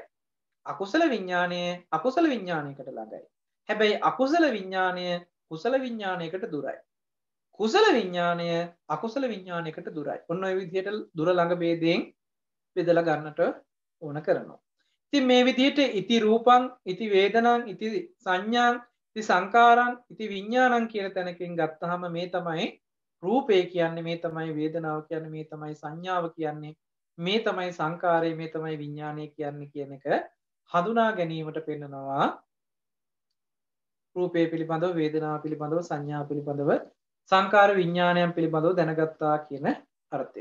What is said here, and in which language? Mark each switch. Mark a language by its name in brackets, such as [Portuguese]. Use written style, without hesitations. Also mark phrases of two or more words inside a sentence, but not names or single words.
[Sinhala] අකුසල විඥානය අකුසල විඥානයකට ළඟයි. හැබැයි අකුසල විඥානය කුසල විඥානයකට දුරයි. කුසල විඥානය අකුසල විඥානයකට දුරයි. ඔන්න ඔය විදිහට දුර ළඟ ભેදයෙන් බෙදලා ගන්නට ඕන කරනවා. [Pali] ඉතින් මේ විදිහට ඉති රූපං, ඉති වේදනං, ඉති සංඥාං, ඉති සංකාරං, ඉති විඥානං [Sinhala] කියන තැනකින් ගත්තාම මේ තමයි රූපය කියන්නේ, මේ තමයි වේදනාව කියන්නේ, මේ තමයි සංඥාව කියන්නේ, මේ තමයි සංකාරය, මේ තමයි විඥානය කියන්නේ කියන එක හඳුනා ගැනීමට පෙන්නනවා. [Pali] රූපය පිළිබඳව, වේදනාව පිළිබඳව, සංඥා පිළිබඳව, සංකාර විඥානයන් පිළිබඳව දැනගත්තා කියන අර්ථය.